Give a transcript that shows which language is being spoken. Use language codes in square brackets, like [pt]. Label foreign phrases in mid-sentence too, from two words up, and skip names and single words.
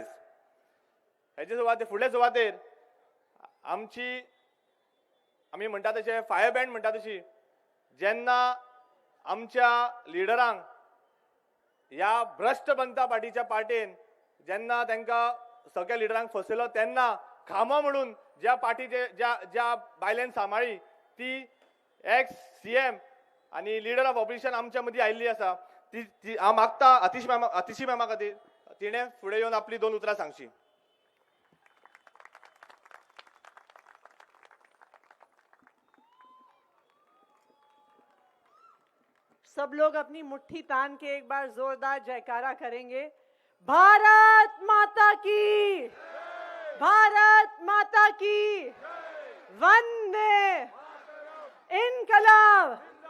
[kok] हेचे सुवातेर फुडले सुवातेर आमी म्हणटा तशें [en] fire band [kok] म्हणटा तशी जेन्ना आमच्या लिडरांक ह्या भ्रष्ट जनता पार्टीच्या पार्टीन जेन्ना तांकां सगळ्या लिडरांक फसयलो तेन्ना खामो म्हणून ज्या पार्टीचे ज्या बायलेन सांबाळी ती एक्स CM आणि [en] leader of operation [kok] आमच्या मदीं आयिल्ली आसा. ती हांव मागता आतिशी मॅमा खातीर तिणें फुडें येवन आपली 2 उतरां सांगची. [hi] सब लोग अपनी मुट्ठी तान के एक बार जोरदार जयकारा करेंगे. भारत माता की, भारत माता की, वंदे इनकलाब.